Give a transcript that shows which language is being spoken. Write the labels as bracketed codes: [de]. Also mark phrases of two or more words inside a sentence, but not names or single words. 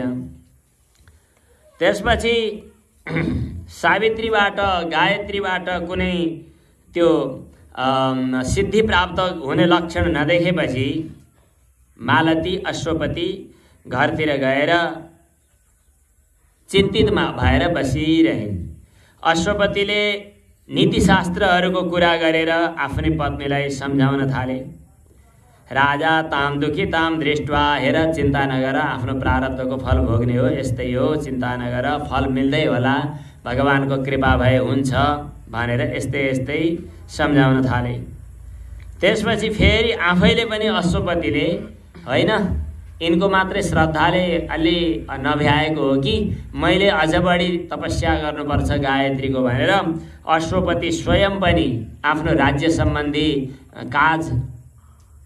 [ne] त्यसपछि सावित्रीबाट गायत्रीबाट कुनै त्यो सिद्धि प्राप्त हुने लक्षण नदेखेपछि मालती अश्वपति घरतिर गएर चिन्तित भएर बसिरहे। अश्वपतिले नीतिशास्त्रहरूको कुरा गरेर आफ्नै पत्नीलाई सम्झाउन थाले। [sa] राजा ताम दुखिताम दृष्ट्वा, [ne] हेर चिन्ता नगर, आफ्नो प्रारब्धको फल भोग्ने हो, यस्तै हो, चिन्ता नगर, फल मिल्दै होला, भगवानको कृपा भए हुन्छ भनेर यस्तै यस्तै सम्झाउन थाले। त्यसपछि फेरि आफैले पनि अश्वपतिले होइन यिनको मात्रै श्रद्धाले अलि नभ्याएको हो कि मैले अझ बढी तपस्या गर्नुपर्छ गायत्रीको भनेर अश्वपति स्वयं पनि आफ्नो राज्य सम्बन्धी काज